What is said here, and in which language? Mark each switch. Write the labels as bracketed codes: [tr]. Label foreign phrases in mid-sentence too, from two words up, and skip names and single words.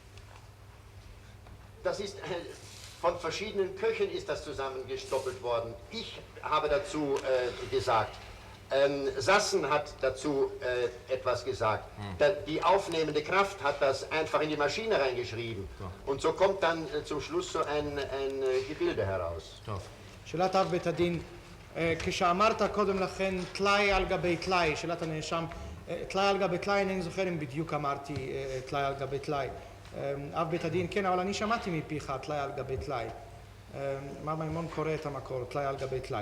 [de] Das ist von verschiedenen Köchen ist das zusammengestoppelt worden. Ich habe dazu gesagt. Sassen hat dazu etwas gesagt. Die aufnehmende Kraft hat das einfach in die Maschine reingeschrieben. Und so kommt dann zum Schluss so ein Gebilde heraus. [he] שאלת אב בית הדין, כשאמרת קודם לכן טלאי על גבי טלאי, שאלת הנאשם, טלאי על גבי טלאי, אינני זוכר אם בדיוק אמרתי טלאי על גבי טלאי. אב בית הדין, כן, אבל אני שמעתי מפיך טלאי על גבי טלאי. מר מימון קורא את המקור, טלאי על גבי טלאי.